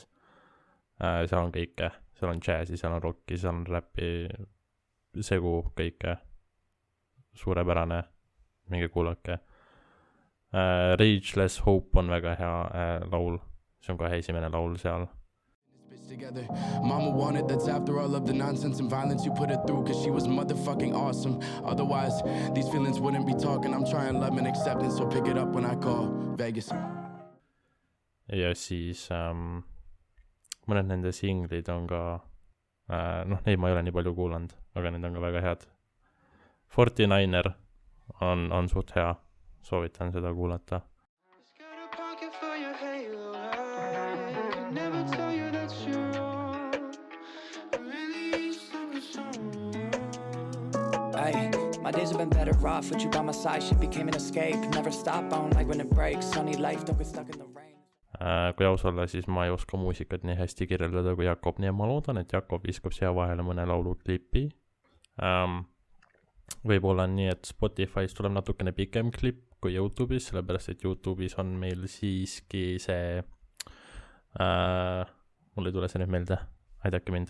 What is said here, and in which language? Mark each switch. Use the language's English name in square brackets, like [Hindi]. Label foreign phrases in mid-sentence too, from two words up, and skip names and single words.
[Estonian] Seal on kõike, seal on džäsi, seal on rocki, seal on räppi, segu kõike. Suurepärane, minge kuulake. Rageless Hope on väga hea laul, see on kohe esimene laul seal. [English] Together. Mama wanted that's after all of the nonsense and violence you put her through cause she was motherfucking awesome. Otherwise, these feelings wouldn't be talking. I'm trying love and acceptance, so pick it up when I call Vegas. [Estonian] Ja siis mõned nende singlid on ka neid ma ei ole nii palju kuulanud, aga need on ka väga head. 49er on suht hea, soovitan seda kuulata. [English] My days have been better off with you by my side. She became an escape, never stop on like when it breaks. Sunny life, don't get stuck in the rain. [Estonian] Kui aus olla, siis ma ei oska muusikat nii hästi kirjeldada kui Jakob, nii ma loodan, et Jakob viskab siia vahele mõne lauluklipi. Võib-olla nii, et Spotify's tuleb natukene pikem klipp kui YouTube'is, sellepärast et YouTube'is on meil siiski see mul ei tule see nüüd meelde, aidake mind.